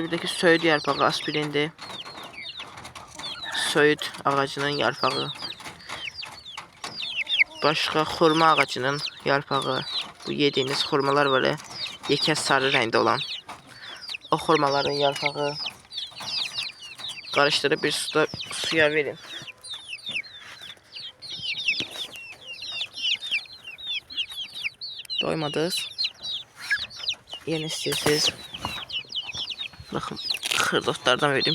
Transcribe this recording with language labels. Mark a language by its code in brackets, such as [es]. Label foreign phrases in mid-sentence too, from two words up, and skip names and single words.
[az] Bir də ki söyüd yarpağı aspirindir. Söyüd ağacının yarpağı. Başqa xurma ağacının yarpağı. [tr] Bu yediğiniz xurmalar var ya, [az] yekə sarı rəngdə olan. O xurmaların yarpağı. [tr] Karıştırıp bir suya verin. Doymadınız. Yeni istiyorsunuz. Bakın xırdotlardan vereyim.